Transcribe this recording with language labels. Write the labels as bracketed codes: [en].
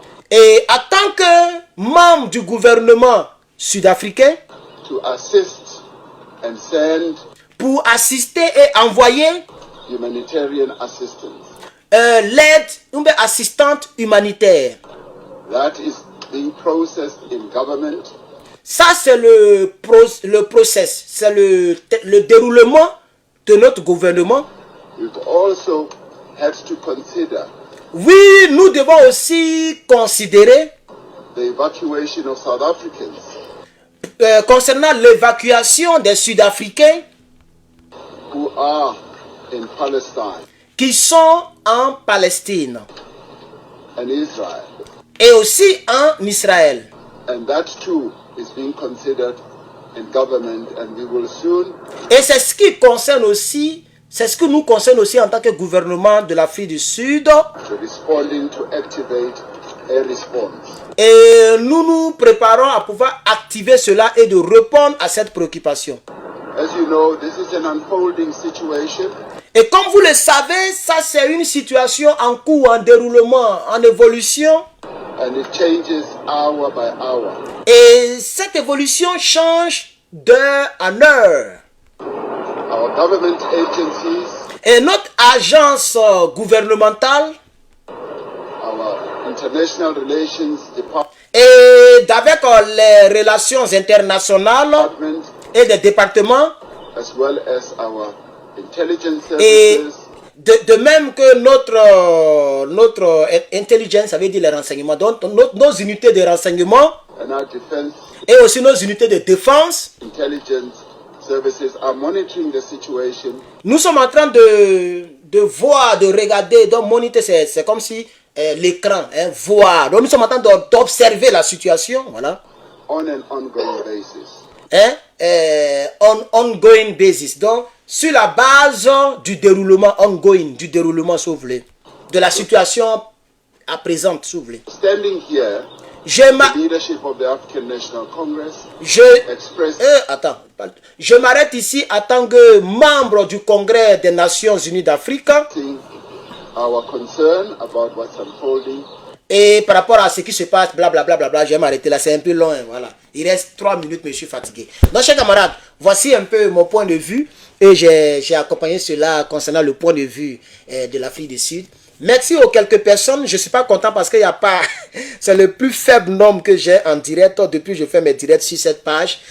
[fr] Et en tant que membre du gouvernement sud-africain, [en] to assist and send [fr] pour assister et envoyer [en] humanitarian assistance. [fr] l'aide, une assistante humanitaire. [en] That is being processed in government. [fr] Ça, c'est le process, c'est le déroulement de notre gouvernement. [en] We've also had to consider [fr] Oui, nous devons aussi considérer, [en] the evacuation of South Africans [fr] concernant l'évacuation des Sud-Africains [en] who are in Palestine [fr] qui sont en Palestine [en] and Israel. [fr] et aussi en Israël. [en] And that too is being considered in government, and we will soon [fr] Et c'est ce qui concerne aussi C'est ce que nous concerne aussi en tant que gouvernement de l'Afrique du Sud. [en] responding to activate a response. [fr] Et nous nous préparons à pouvoir activer cela et de répondre à cette préoccupation. [en] As you know, this is an unfolding situation. [fr] Et comme vous le savez, ça c'est une situation en cours, en déroulement, en évolution. [en] And it changes hour by hour. [fr] Et cette évolution change d'heure en heure. [en] Our government agencies, [fr] Et notre agence gouvernementale [en] our international relations [fr] et d'avec les relations internationales [en] department, [fr] et des départements [en] as well as our intelligence [fr] et [en] services, [fr] de même que notre intelligence, ça veut dire les renseignements, donc nos unités de renseignement [en] and our defense [fr] et aussi nos unités de défense, [en] intelligence services are monitoring the situation [fr] nous sommes en train de voir, de regarder, donc moniter, c'est comme si l'écran, hein, voir. Donc nous sommes en train d'observer la situation, voilà. [en] on an ongoing basis. Hein, ongoing basis. [fr] Donc, sur la base du déroulement ongoing, du déroulement, si vous voulez, de la situation à présent, si vous voulez. [en] Standing here, [fr] Je [en] the leadership of the African National Congress expressed [fr] je m'arrête ici en tant que membre du Congrès des Nations Unies d'Afrique. [en] our concern about what's unfolding. [fr] Et par rapport à ce qui se passe, blablabla, je vais m'arrêter là, c'est un peu long, hein, voilà. Il reste 3 minutes, mais je suis fatigué. Donc, chers camarades, voici un peu mon point de vue. Et j'ai accompagné cela concernant le point de vue de l'Afrique du Sud. Merci aux quelques personnes. Je ne suis pas content parce qu'il n'y a pas... C'est le plus faible nombre que j'ai en direct depuis que je fais mes directs sur cette page.